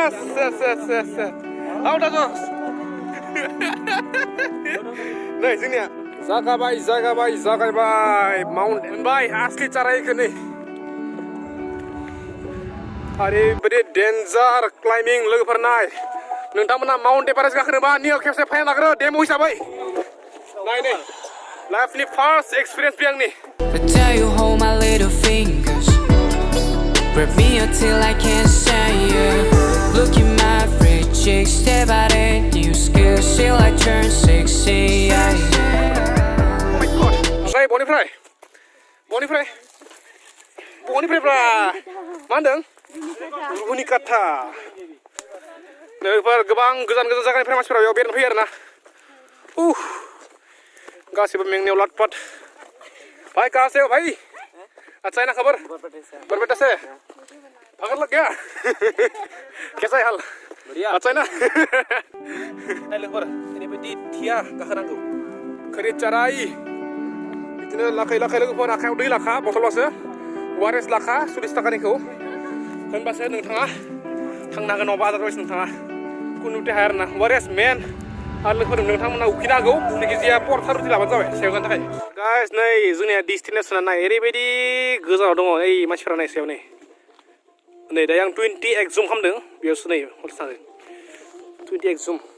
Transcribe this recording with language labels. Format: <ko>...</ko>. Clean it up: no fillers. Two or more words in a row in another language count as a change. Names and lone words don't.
<brx>आउटा ज'स नै जोंनिया जागायबाय माउन्ट मोनबाय आसलि चारायखौ नै ओरैबायदि</brx> <en>danger climbing</en> <brx>लोगोफोर नाय नोंथांमोना माउन्ट एभारेस्ट गाखोनोबा नियाव खेबसे फाइन लाग्रो डेमो हिसाबै नाय</brx> <en>lifeनि first experience</en> <brx>बे आंनि</brx> <en>I tell you hold my little fingers, grab me until I can't stand you. Look at my free cheeks, step out in new skills till I turn 60. Yeah. Oh my god. Oke,</en> <brx>boniफ्राय ब्रा मा होनदों रुनिकाटा नोंफोर गोबां गोजान जायगानिफ्राय मानसिफोरा बेयाव बेरायनो फैयो आरोना गासिबो मेंनायाव लाटपाट</brx> <hi>भाई कहाँ से हो भाई अच्छा है ना खबर बरबेटा से पकड़ लग गया कैसा है हाल बढ़िया अच्छा है ना</hi> <brx>लोगोफोर ओरैबायदि थिया गाखोनांगौ खरि चाराय बिदिनो लाखै लोगोफोर आखायाव दै लाखा बथलावसो वारेस लाखा 40 थाखानिखौ होनबासो नोंथाङा थांनो हागोन नङाबा आदारवाइस नोंथाङा कुनु हाया आरोना वारेस मेन आरो लोगोफोर नोंथांमोना उखैनो हागौ जायखिजाया परथा रुटि लाबानो जाबाय सायाव जानो थाखाय गाइस नै जोंनिया डेस्टिनेसना नाय ओरैबायदि गोजानाव दङ ओइ मानसिफोरा नाय सायाव नै दायो आं 20 एक्जुम खालामदों बेयावसो नै हरसे थांदों 20 एक्जुम</brx>